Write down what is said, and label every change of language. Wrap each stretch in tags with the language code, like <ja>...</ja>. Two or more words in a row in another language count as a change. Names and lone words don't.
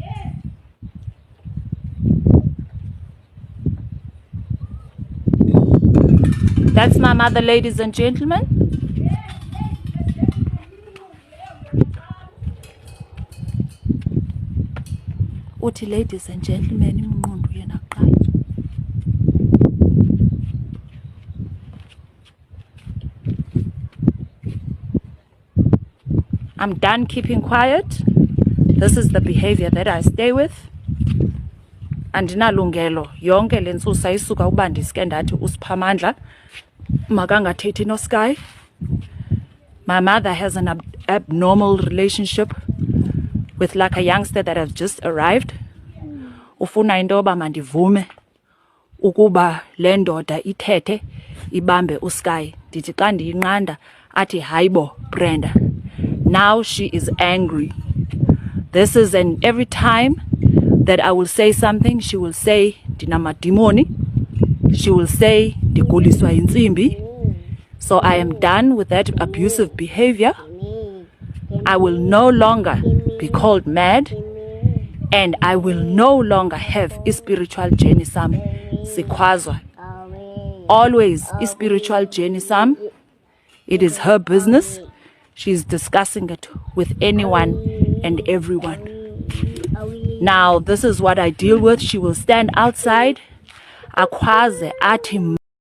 <en>That's my mother, ladies and gentlemen.</en> <xh>Uthi</xh> <en>ladies and gentlemen,</en> <xh>imnqundu yena kuqala.</xh> <en>I'm done keeping quiet. This is the behavior that I stay with.</en> <xh>Andinalungelo yonke le ntsusa isuka uba ndiske ndathi uSiphamandla makangathethi noSky.</xh> <en>My mother has an abnormal relationship with like a youngster that has just arrived.</en> <xh>Ufuna into yoba mandivume ukuba le ndoda ithethe ibambe uSky. Ndithi xa ndiyinqanda athi hayibo Brenda.</xh> <en>Now she is angry. This is, and every time that I will say something, she will say ndinamadimoni. She will say</en> <xh>ndiguliswa yintsimbi.</xh> <en>So I am done with that abusive behavior. I will no longer be called mad, and I will no longer have spiritual journey</en> <xh>sam sikhwazwa.</xh> <en>Always spiritual journey sam. It is her business. She's discussing it with anyone and everyone. Now, this is what I deal with. She will stand outside,</en> <xh>akhwaze athi</xh>